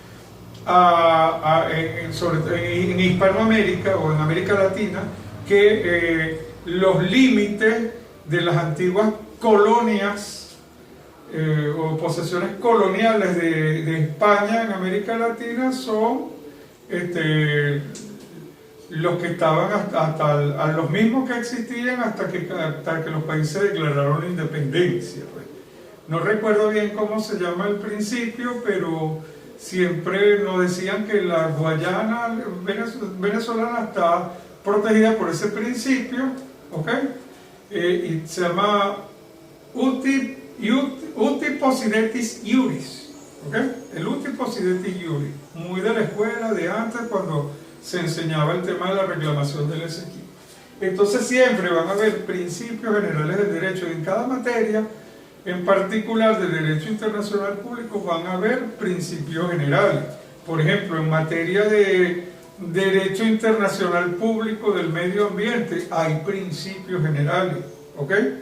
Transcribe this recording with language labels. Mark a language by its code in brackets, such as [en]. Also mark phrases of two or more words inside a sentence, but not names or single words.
[es] sobre todo en Hispanoamérica o en América Latina, que los límites de las antiguas colonias o posesiones coloniales de España en América Latina son los que estaban hasta los mismos que existían hasta que los países declararon la independencia. Pues. No recuerdo bien cómo se llama el principio, pero siempre nos decían que la Guayana venezolana está protegida por ese principio, ¿ok? Y se llama [la] uti possidetis iuris, [es] ¿ok? [la] El uti possidetis iuris, [es] muy de la escuela de antes cuando se enseñaba el tema de la reclamación del Esequibo. Entonces siempre van a haber principios generales del derecho y en cada materia, en particular del derecho internacional público, van a haber principios generales. Por ejemplo, en materia de derecho internacional público del medio ambiente hay principios generales, ¿ok?